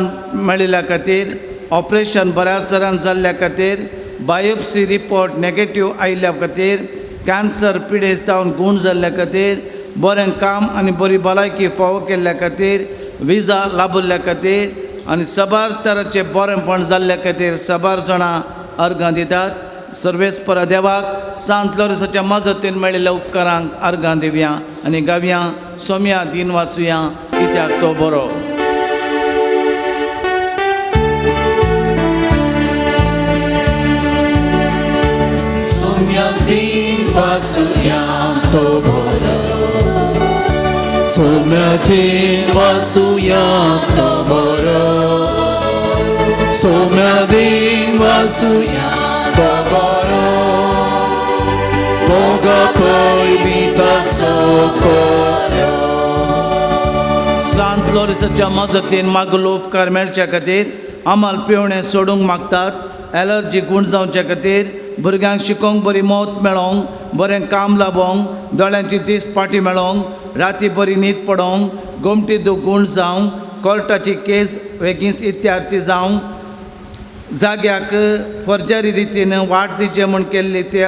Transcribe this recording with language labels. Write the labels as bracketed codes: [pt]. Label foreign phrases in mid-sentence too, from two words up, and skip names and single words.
[kok] मेळिल्ल्या खातीर ऑपरेशन बऱ्याच तरान जाल्ल्या खातीर [en] biopsy report negative [kok] आयिल्ल्या खातीर कॅन्सर पिडेस्त जावन गूण जाल्ल्या खातीर बरें काम आनी बरी भलायकी फावो केल्ल्या खातीर विजा लाभिल्ल्या खातीर आनी सबार तराचें बरेंपण जाल्ल्या खातीर सबार जाणां अर्गां दितात सर्वेस्परा देवाक सांत लोरेसाच्या मजतीन मेळिल्ल्या उपकारांक अर्गां दिवया आनी गावया सोम्या दिन वाचुया कित्याक तो बरो Soumya din vasuya to boro Soumya din vasuya to boro Soumya din vasuya to boro Boga poimita sokoro सांत लोरेसाच्या मजतीन मागलो उपकार मेळच्या खातीर आमाल पिवणें सोडूंक मागतात एलर्जी गूण जावच्या खातीर भुरग्यांक शिकोवंक बरी मौत मेळोवंक बरें काम लाबोवंक दोळ्यांची दीस पाटी मेळोवंक राती बरी न्हीद पडोवंक गोमटी दूख गूण जावंक कोर्टाची केस बेगीन इत्यार्थी जावंक जाग्याक फर्जरी रितीन वाट दिचे म्हूण केल्ली त्या